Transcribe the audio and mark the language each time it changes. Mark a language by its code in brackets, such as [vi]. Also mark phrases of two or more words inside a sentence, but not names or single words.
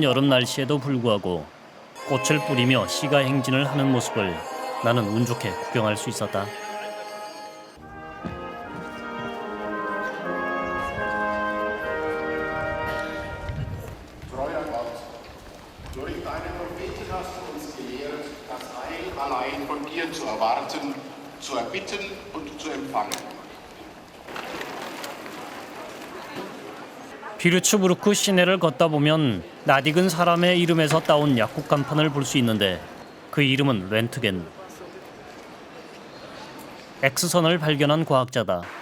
[ko] 여름 날씨에도 불구하고 꽃을 뿌리며 시가 행진을 하는 모습을 나는 운 좋게 구경할 수 있었다. [de] Treuer Gott, durch deine Propheten hast du uns gelehrt, das Heil allein von dir zu erwarten, zu erbitten und zu empfangen. [ko] 비르츠부르크 시내를 걷다 보면 낯익은 사람의 이름에서 따온 약국 간판을 볼 수 있는데 그 이름은 렌트겐. X선을 발견한 과학자다.